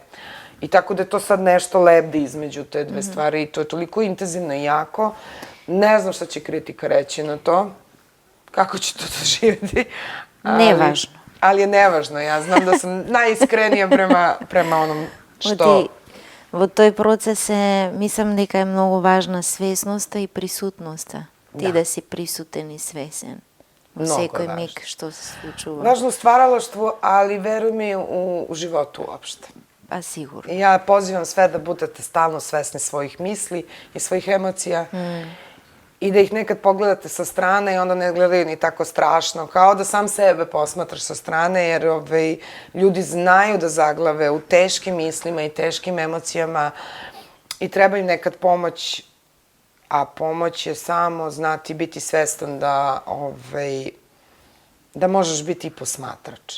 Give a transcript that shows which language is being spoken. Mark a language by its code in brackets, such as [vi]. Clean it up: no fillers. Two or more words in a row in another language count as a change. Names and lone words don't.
[sr] I tako da je to sad nešto lebdi između te dve stvari i to je toliko intenzivno i jako. Ne znam šta će kritika reći na to, kako će to doživjeti. Nevažno. Ali je nevažno, ja znam da sam najiskrenija prema onom što... [mk] Во тој процес мислам дека е многу важна свесноста и присутноста. Ти да си присутен и свесен во секој миг што се случува. [sr] Важно stvaralaštvo, ali veruj mi u životu uopšte. Pa sigurno. Ja pozivam sve da budete stalno svesni svojih misli i svojih emocija i da ih nekad pogledate sa strane i onda ne gledaju ni tako strašno, kao da sam sebe posmatraš sa strane, jer ljudi znaju da zaglave u teškim mislima i teškim emocijama i treba im nekad pomoć, a pomoć je samo znati biti svestan da možeš biti i posmatrač.